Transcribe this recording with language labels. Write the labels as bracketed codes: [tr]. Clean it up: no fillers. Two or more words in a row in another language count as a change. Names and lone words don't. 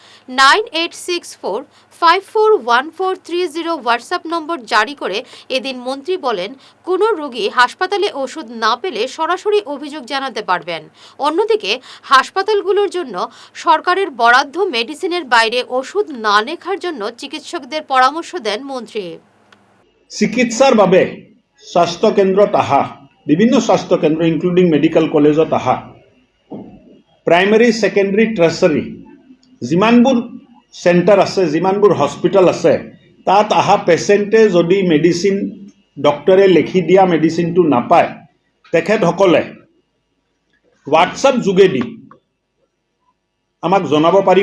[bn] 9864541430 হোয়াটসঅ্যাপ নম্বর জারি করে এদিন মন্ত্রী বলেন, কোনো রোগী হাসপাতালে ওষুধ না পেলে সরাসরি অভিযোগ জানাতে পারবেন। অন্যদিকে হাসপাতালগুলোর জন্য সরকারের বরাদ্দ মেডিসিনের বাইরে ওষুধ না লেখার জন্য চিকিৎসকদের পরামর্শ দেন মন্ত্রী। [as] চিকিৎসাৰ বাবে স্বাস্থ্য কেন্দ্ৰত আহা বিভিন্ন স্বাস্থ্য কেন্দ্ৰ [en] including medical collegeত [as] আহা [en] primary secondary tertiary [as] যিমানবোৰ চেণ্টাৰ আছে, যিমানবোৰ হস্পিটেল আছে, তাত আহা পেচেণ্টে যদি [en] medicine doctorে [as] লিখি দিয়া মেডিচিনটো নাপায়, তেখেতসকলে হোৱাটছআপ যোগেদি আমাক জনাব পাৰিব।